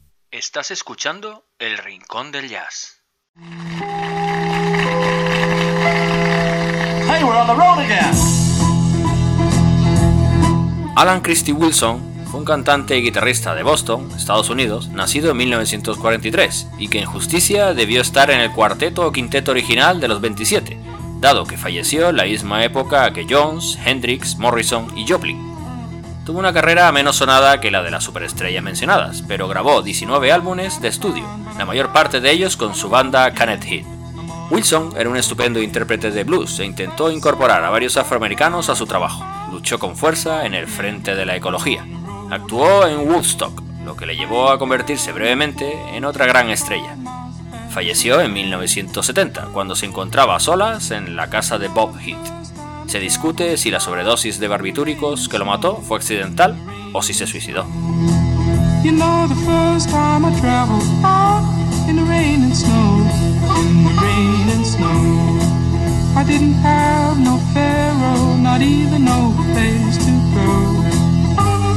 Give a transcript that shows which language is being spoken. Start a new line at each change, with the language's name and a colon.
Spanish: Estás escuchando El Rincón del Jazz.
English: Hey, we're on the road again.
Spanish: Alan Christie Wilson fue un cantante y guitarrista de Boston, Estados Unidos, nacido en 1943 y que en justicia debió estar en el cuarteto o quinteto original de los 27, dado que falleció en la misma época que Jones, Hendrix, Morrison y Joplin. Tuvo una carrera menos sonada que la de las superestrellas mencionadas, pero grabó 19 álbumes de estudio, la mayor parte de ellos con su banda Canet Heat. Wilson era un estupendo intérprete de blues e intentó incorporar a varios afroamericanos a su trabajo. Luchó con fuerza en el frente de la ecología. Actuó en Woodstock, lo que le llevó a convertirse brevemente en otra gran estrella. Falleció en 1970, cuando se encontraba a solas en la casa de Bob Heath. Se discute si la sobredosis de barbitúricos que lo mató fue accidental o si se suicidó.
English: You know the first time I traveled out in the rain and snow, in the rain and snow. I didn't have no pharaoh, not even no place to go.